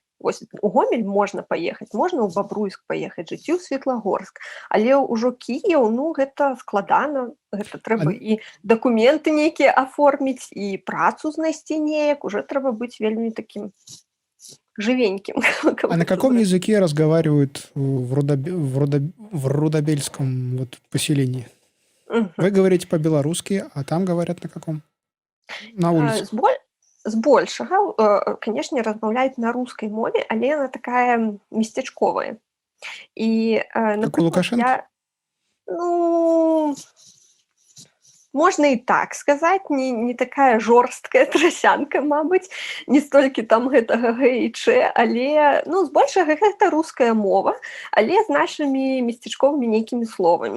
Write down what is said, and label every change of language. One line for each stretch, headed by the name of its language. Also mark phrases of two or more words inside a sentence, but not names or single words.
Belarusian: Вось у Гомель можна паехаць, можна ў Бабруйск паехаць, жыць, у Светлагорск, але ўжо Кіеў, ну, гэта складана, гэта трэба і дакументы нейкія аформіць, і працу знайсці неяк, уже трэба быць вельмі такім живеньким.
Russian: А на каком языке разговаривают в Рудобельском вот поселении? Вы говорите по-белорусски, а там говорят на каком? На улице?
Belarusian: Збольшага, канешне, размаўляюць на рускай мове, але яна такая местачковая. І,
Russian: Как у Лукашенко?
Belarusian: ну, можна і так сказаць, не такая жорсткая трасянка, мабыць, не столькі там гэтага г і ч, але, ну, збольшага гэта руская мова, але з нашымі местачковымі нейкімі словамі.